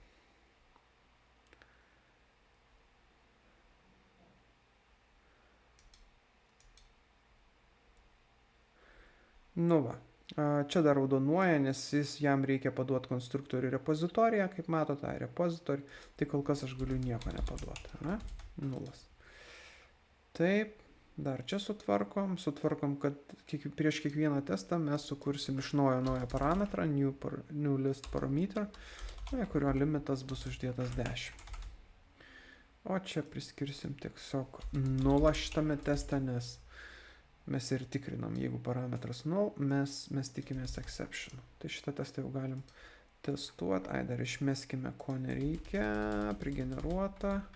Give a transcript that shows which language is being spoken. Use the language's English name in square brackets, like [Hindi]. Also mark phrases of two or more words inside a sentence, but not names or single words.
[Lithuanian] Nu va, čia dar raudonuoja, nes jam reikia paduoti konstruktorių repozitoriją, kaip matote, repozitorių, tai kol kas aš galiu nieko nepaduoti, ne? Nulas. Taip, dar čia sutvarkom, kad prieš kiekvieną testą mes sukursim iš naują parametrą, [English] new list parameter, [Lithuanian] kurio limitas bus uždėtas 10. O čia priskirsim tiesiog 0 šitame teste, nes mes ir tikrinam, jeigu parametras 0, mes tikimės exception. Tai šitą testą jau galim testuoti. Dar išmeskime, ko nereikia, prigeneruota.